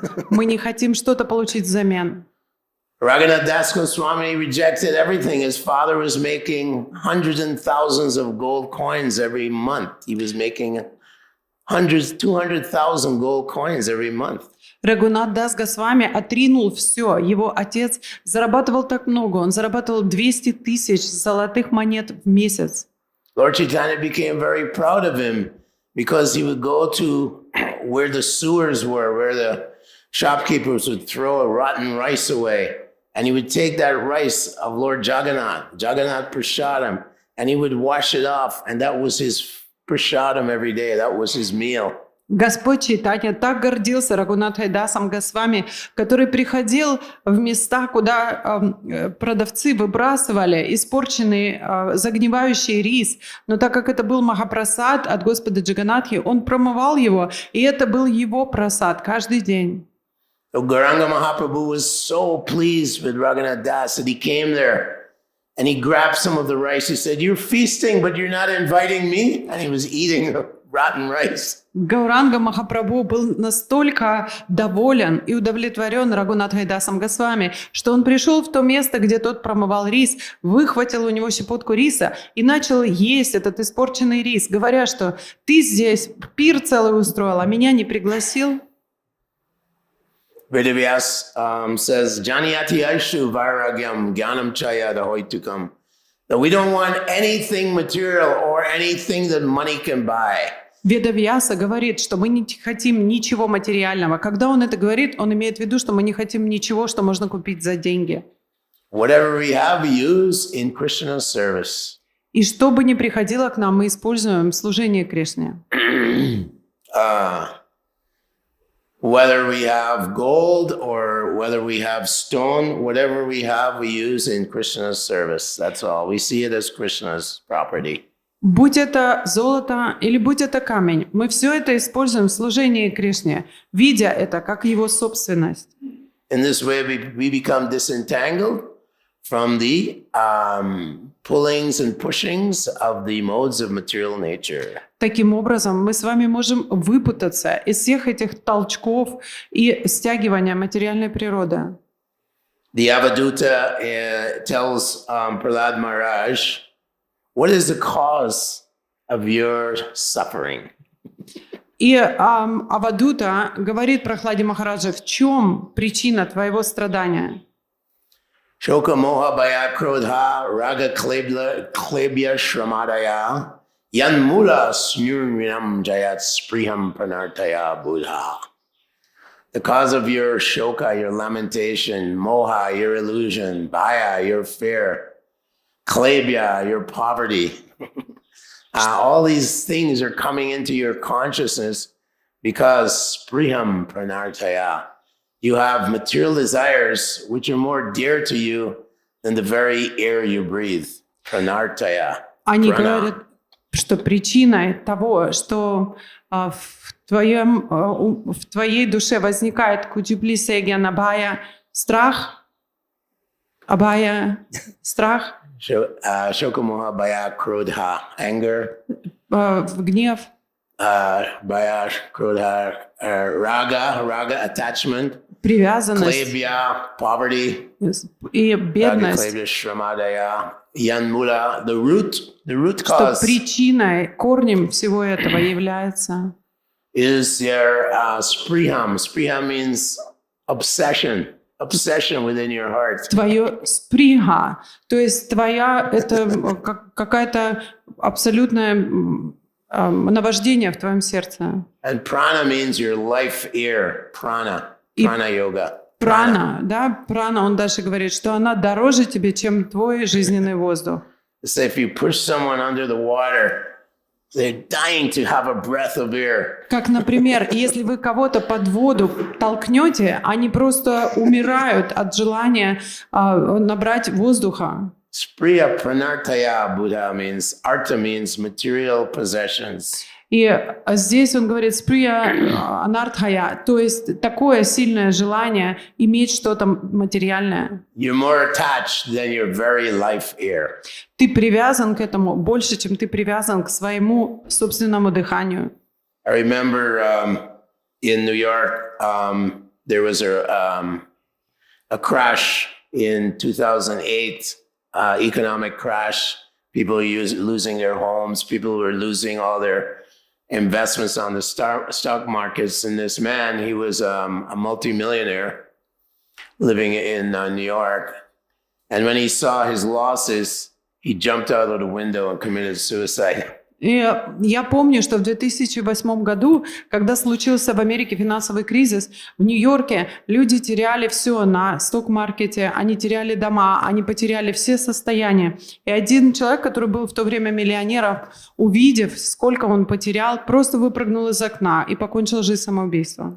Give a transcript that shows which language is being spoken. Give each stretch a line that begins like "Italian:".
Russian: мы не хотим что-то получить взамен.
English: Raghunath Das Goswami rejected everything. His father was making hundreds and thousands of gold coins every month. He was making 200,000 gold coins every month.
Russian: Рагунат Дас Госвами отринул все. Его отец зарабатывал так много. Он зарабатывал 200 тысяч золотых монет в месяц.
English: Lord Chaitanya became very proud of him because he would go to where the sewers were, where the shopkeepers would throw a rotten rice away. And he would take that rice of Lord Jagannath Prasadam, and he would wash it off. And that was his Prasadam every day. That was his meal.
Russian: Господь Чайтанья так гордился Рагунатхой Дасом Госвами, который приходил в места, куда продавцы выбрасывали испорченный, загнивающий рис. Но так как это был Махапрасад от Господа Джаганатхи, он промывал его, и это был его прасад каждый день.
English: So Gauranga Mahaprabhu was so pleased with Raghunath Das that he came there and he grabbed some of the rice. He said, "You're feasting, but you're not inviting me." And he was eating the rotten rice.
Russian: Гауранга Махапрабху был настолько доволен и удовлетворен Рагунатхой Дасом Госвами, что он пришел в то место, где тот промывал рис, выхватил у него щепотку риса и начал есть этот испорченный рис, говоря, что ты здесь пир целый устроил, а меня не пригласил.
English: Vedavyas says,
Sanskrit: Janiyati Aishu Vairagyam Gyanam Chaya Dahoitukam.
English: That we don't want anything material or anything that money can buy.
Russian: Ведавьяса говорит, что мы не хотим ничего материального. Когда он это говорит, он имеет в виду, что мы не хотим ничего, что можно купить за деньги.
English: Whatever we have, we use in Krishna's service.
Russian: И что бы ни приходило к нам, мы используем в служении Кришне.
English: Whether we have gold or whether we have stone, whatever we have, we use in Krishna's service. That's all. We see it as Krishna's property.
Russian: Будь это золото или будь это камень, мы все это используем в служении Кришне, видя это как его собственность.
English: In this way, we become disentangled from the pullings and pushings of the modes of material nature.
Russian: Таким образом, мы с вами можем выпутаться из всех этих толчков и стягивания материальной природы.
English: The Avaduta tells Prahlad Maharaj, what is the cause of your suffering?
Russian: И Авадута говорит Прахладе Махараджа, в чем причина твоего страдания?
Sanskrit: Shoka moha bhaya krodha raga klebya shramadaya yan mula smurminam jayat spriham pranartaya buddha.
English: The cause of your shoka, your lamentation, moha, your illusion, bhaya, your fear, klebya, your poverty. All these things are coming into your consciousness because spriham pranartaya. You have material desires which are more dear to you than the very air you breathe. Pranartaya.
Russian: Они говорят, что причиной того, что в твоей душе возникает куджиплисегья набая, страх, абая, страх,
Sanskrit: Shokamoha bhaya krodha, anger.
Russian: Гнев.
Sanskrit: Bhaya krodha, raga, attachment.
Russian: Привязанность.
Sanskrit: Klebya, poverty.
Russian: И
Sanskrit: Raga,
Russian: бедность.
Sanskrit: klebya, shramadaya. Yanmula,
English: the root
Russian: Что
English: cause
Russian: причиной, корнем всего этого является
English: is your spriham. Spriham means obsession within your heart.
Russian: твое сприха, то есть твоя, это какая-то абсолютное наваждение в твоем сердце.
English: And prana means your life air, prana yoga.
Russian: Прана, да, прана, он дальше говорит, что она дороже тебе, чем твой жизненный воздух.
English: So if you push someone under the water, they're dying to have a breath of air.
Russian: Как, например, если вы кого-то под воду толкнете, они просто умирают от желания набрать воздуха.
English: Spriya pranartaya Buddha means, artha means material possessions.
Russian: И здесь он говорит «сприя анартхая», то есть такое сильное желание иметь что-то материальное.
English: You're more attached than your very life air.
Russian: Ты привязан к этому больше, чем ты привязан к своему собственному дыханию.
English: I remember in New York, there was a crash in 2008, economic crash. People losing their homes. People were losing all their investments on the stock markets. And this man, he was a multimillionaire living in New York. And when he saw his losses, he jumped out of the window and committed suicide.
Russian: И я помню, что в 2008 году, когда случился в Америке финансовый кризис, в Нью-Йорке люди теряли все на сток-маркете, они теряли дома, они потеряли все состояния. И один человек, который был в то время миллионером, увидев, сколько он потерял, просто выпрыгнул из окна и покончил жизнь самоубийством.